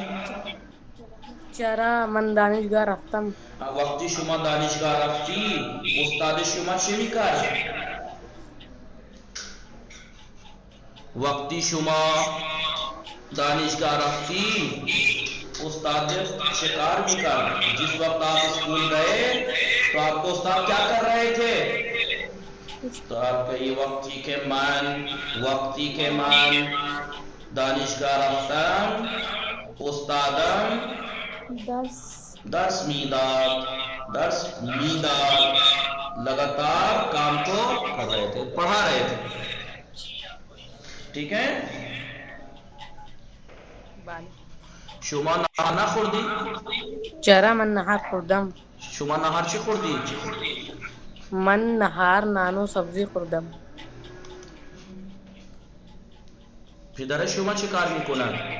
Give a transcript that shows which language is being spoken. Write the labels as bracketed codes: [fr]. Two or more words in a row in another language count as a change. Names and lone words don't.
[fa] چرا من دانشگاه رفتم. وقتی شما دانشگاه رفتی استاد شما چه میکرد؟ وقتی شما دانشگاه رفتی استاد چه کار میکرد؟ [ur] جس وقت آپ اسکول گئے تو آپ کو استاد کیا کر رہے تھے؟ تو آپ کہیے [fa] وقتی که من دانشگاه رفتم استادم درس میداد. [ur] لگاتار کام کو کر رہے تھے، پڑھا رہے تھے. ٹھیک ہے. [fa] بله. شما نهار نخوردی؟ چرا من نهار خوردم. شما نهار چی خوردی؟ من نهار نان و سبزی خوردم. پدر شما چه کار میکنند؟